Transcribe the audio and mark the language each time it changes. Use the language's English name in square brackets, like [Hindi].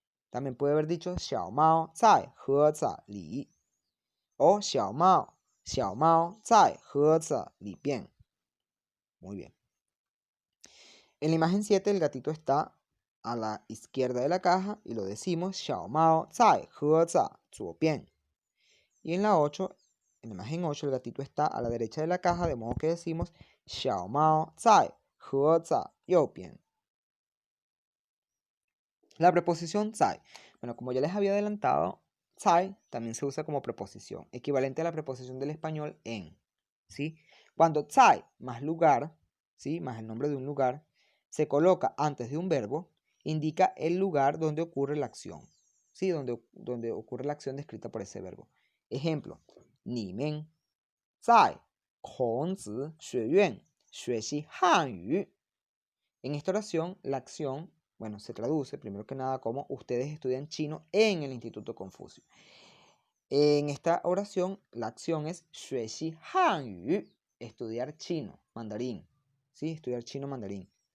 [Spanish] También puede haber dicho [Chinese] 小猫在盒子里 o 小猫在盒子里边. [Spanish] Muy bien. En la imagen 7 el gatito está a la izquierda de la caja y lo decimos [Chinese] 小猫在盒子左边. [Spanish] Y en la 8, en la imagen 8 el gatito está a la derecha de la caja, de modo que decimos [Chinese] 小猫在盒子右边. [Spanish] La preposición 在.Bueno, como ya les había adelantado, 在 también se usa como preposición, equivalente a la preposición del español en. ¿Sí? Cuando 在 más lugar, ¿sí? Más el nombre de un lugar, se coloca antes de un verbo, indica el lugar donde ocurre la acción. ¿Sí? Donde ocurre la acción descrita por ese verbo. [Chinese] Ejemplo, 你们在孔子学院学习汉语. [Spanish] En esta oración, la acción, bueno, se traduce primero que nada como ustedes estudian chino en el Instituto Confucio. En esta oración, la acción es [Chinese] 学习汉语, [Spanish] estudiar chino, mandarín. ¿Sí? Estudiar chino, mandarín.